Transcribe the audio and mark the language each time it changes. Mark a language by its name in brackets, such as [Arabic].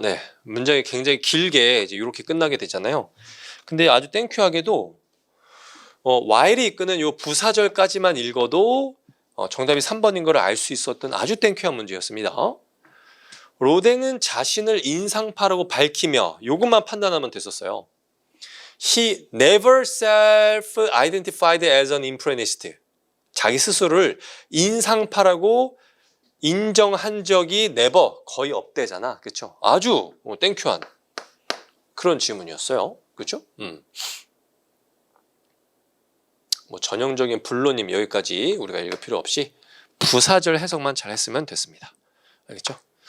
[Korean] 네, 문장이 굉장히 길게 이제 이렇게 끝나게 되잖아요. 근데 아주 땡큐하게도 while이 이끄는 요 부사절까지만 읽어도 정답이 3번인 걸 알 수 있었던 아주 땡큐한 문제였습니다. 로댕은 자신을 인상파라고 밝히며 요것만 판단하면 됐었어요. [English] He never self-identified as an impressionist. [Korean] 자기 스스로를 인상파라고 인정한 적이 never, 거의 없대잖아. 그렇죠? 아주 땡큐한 그런 질문이었어요. 그렇죠? 뭐 전형적인 불로님 여기까지 우리가 읽을 필요 없이 부사절 해석만 잘 했으면 됐습니다. 알겠죠?